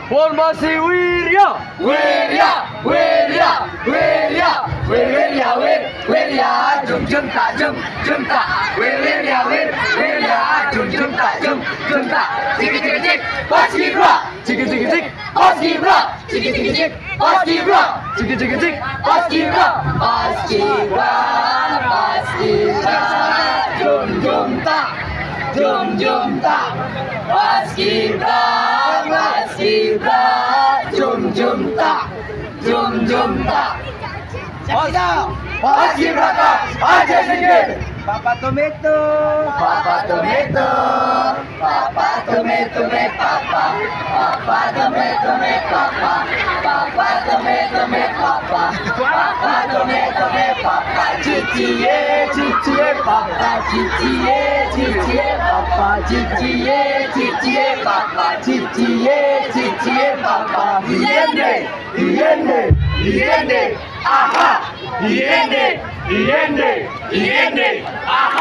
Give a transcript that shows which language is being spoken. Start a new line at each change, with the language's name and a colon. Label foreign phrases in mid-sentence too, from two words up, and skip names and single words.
Indonesian: Formasi Wirya. Wirya, Wirya, Wirya, Wirya, Wirya, jum jum tak jum jum tak. Wirya, Wirya, jum jum tak jum jum tak. Cik cik cik, Paskibra. Cik cik cik, Paskibra. Cik cik cik, Paskibra. Cik cik cik, Paskibra. Paskibra, Paskibra, jum jum tak. Jum jum tak, Paskibra, Paskibra, jum jum tak, jum jum tak. Siapa kita? Paskibra kah? Aja sikit. Papa Tomato. Papa Tomato, Papa Tomato me Papa, Papa Tomato me Papa, Papa Tomato me Papa, Papa Tomato me Papa, Cicie, Cicie Papa, Cicie, Cicie Papa, Cicie, Cicie Papa, Cicie, Cicie Papa, Iende, Iende, Iende, aha, Iende, Iende, Iende, aha.